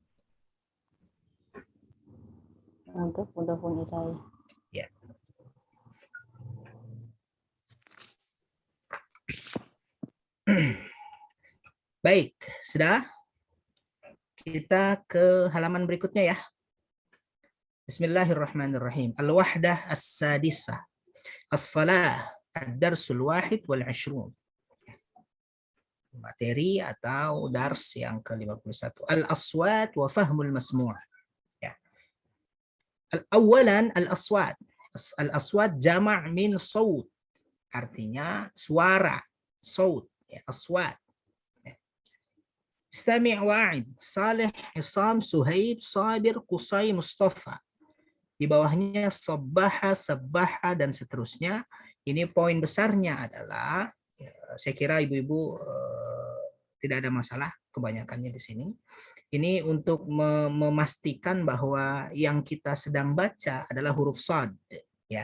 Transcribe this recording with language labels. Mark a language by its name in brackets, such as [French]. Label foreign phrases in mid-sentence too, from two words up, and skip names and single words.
[Indonesian] Mudah ilaih. Ya. Baik, sudah. Kita ke halaman berikutnya ya. [Arabic] بسم الله الرحمن الرحيم. الوحدة السادسة. الصلاة. الدرس الواحد و 20. [Indonesian] Materi atau dars yang ke-51. [Arabic] الأصوات وفهم المسموع'. Ya. أولا الأصوات. الأصوات جمع من صوت. [Indonesian] Artinya suara. [Arabic] Saut. Ya, aswat. استمع وأعد. Salih, Hisam, Suhaib, Sabir, Qusay, Mustafa. [Indonesian] Di bawahnya sabbaha, sabbaha, dan seterusnya. Ini poin besarnya adalah, saya kira ibu-ibu tidak ada masalah kebanyakannya di sini. Ini untuk memastikan bahwa yang kita sedang baca adalah huruf shad. Ya.